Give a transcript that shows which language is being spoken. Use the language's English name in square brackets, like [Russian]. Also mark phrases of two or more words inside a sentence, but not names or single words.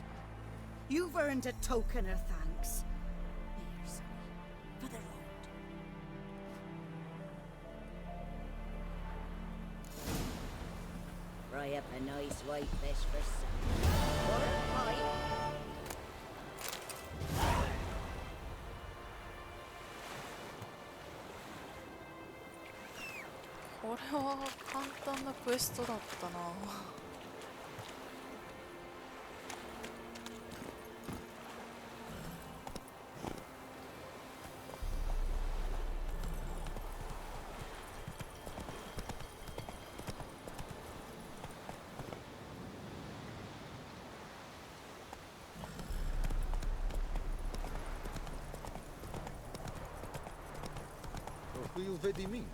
[English] You've earned a token of thanks. Here, sonny, for the road. Fry up a nice white fish for supper. Butter pie. [Japanese] これは簡単なクエストだったな。 [Portuguese] Foi o V de mim.